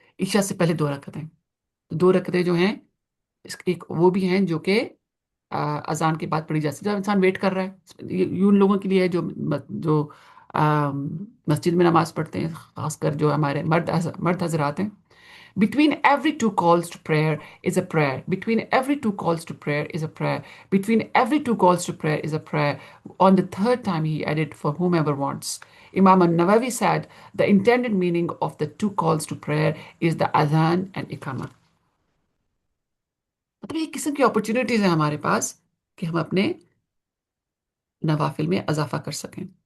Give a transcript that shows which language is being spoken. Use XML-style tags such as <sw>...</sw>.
<ur>عشاء سے پہلے 2 رکعتیں. 2 رکعتیں جو ہیں ایک وہ بھی ہیں جو کہ اذان کے بعد پڑھی جا سکتی ہے. جب انسان ویٹ کر رہا ہے، یہ ان لوگوں کے لیے ہے جو مسجد میں نماز پڑھتے ہیں، خاص کر جو ہمارے مرد حضرات ہیں.</ur> <en>Between every 2 calls to prayer is a prayer. Between every 2 calls to prayer is a prayer. Between every 2 calls to prayer is a prayer. On the third time, he added, for whomever wants. Imam al-Nawawi said, the intended meaning of the 2 calls to prayer is the adhan and iqamah.</en> <ur>مطلب یہ قسم کی opportunities ہیں ہمارے پاس کہ ہم اپنے نوافل میں اضافہ کر سکیں.</ur>